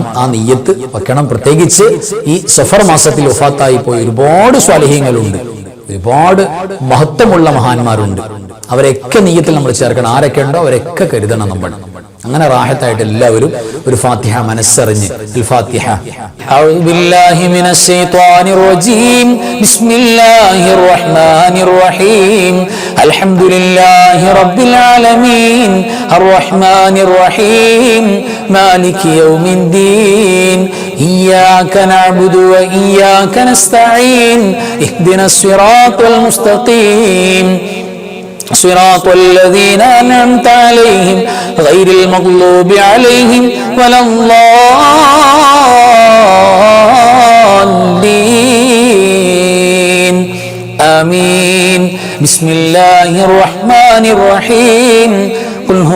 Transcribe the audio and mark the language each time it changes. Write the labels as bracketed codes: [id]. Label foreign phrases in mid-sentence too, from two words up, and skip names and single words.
[ml] ആ നിയ്യത്ത് വെക്കണം. പ്രത്യേകിച്ച് ഈ സഫർ മാസത്തിൽ വഫാത്തായി പോയ ഒരുപാട് സ്വാലിഹീങ്ങളുണ്ട്, ഒരുപാട് മഹത്വമുള്ള മഹാന്മാരുണ്ട്. അവരെയൊക്കെ നിയ്യത്തിൽ നമ്മൾ ചേർക്കണം. ആരൊക്കെ ഉണ്ടോ അവരൊക്കെ കരുതണം നമ്മൾ. അങ്ങനെ റാഹത്തായിട്ട് എല്ലാവരും ഒരു ഫാത്തിഹ മനസ്സറിഞ്ഞ് [ar] الفاتحة أعوذ بالله من الشيطان الرجيم بسم الله الرحمن الرحيم الحمد لله رب العالمين الرحمن الرحيم مالك يوم الدين إياك نعبد وإياك نستعين اهدنا الصراط المستقيم صراط الذين أنعمت عليهم غير المغضوب عليهم ولا الضالين آمين بسم الله الرحمن الرحيم قل هو